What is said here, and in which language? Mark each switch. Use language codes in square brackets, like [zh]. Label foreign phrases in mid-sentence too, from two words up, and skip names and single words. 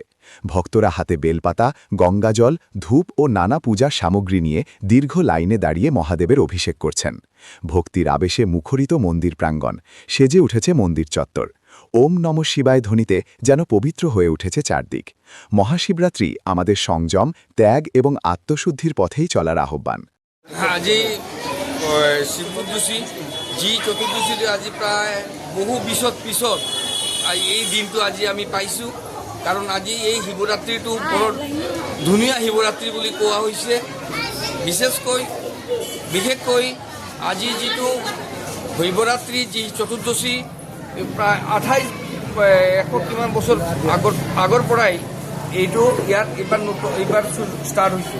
[bn] ভক্তরা হাতে বেলপাতা, গঙ্গাজল, ধূপ ও নানা পূজার সামগ্রী নিয়ে দীর্ঘ লাইনে দাঁড়িয়ে মহাদেবের অভিষেক করছেন। ভক্তির আবেশে মুখরিত মন্দির প্রাঙ্গণ, সেজে উঠেছে মন্দির চত্বর। [sa] ওম নমঃ শিবায় [bn] ধ্বনিতে যেন পবিত্র হয়ে উঠেছে চারদিক। মহাশিবরাত্রি আমাদের সংযম, ত্যাগ এবং আত্মশুদ্ধির পথেই চলার আহ্বান। [as] আজি শিবচতুৰ্দশী চতুৰ্দশীটো আজি প্ৰায় বহু পিছত এই দিনটো আজি আমি পাইছোঁ। কাৰণ আজি এই শিৱৰাত্ৰিটো বৰ ধুনীয়া শিৱৰাত্ৰি বুলি কোৱা হৈছে। বিশেষকৈ আজি যিটো শিৱৰাত্ৰি চতুৰ্দশী প্ৰায় 28 কিমান বছৰ আগৰ পৰাই এইটো ইয়াত এইবাৰ ষ্টাৰ্ট হৈছে।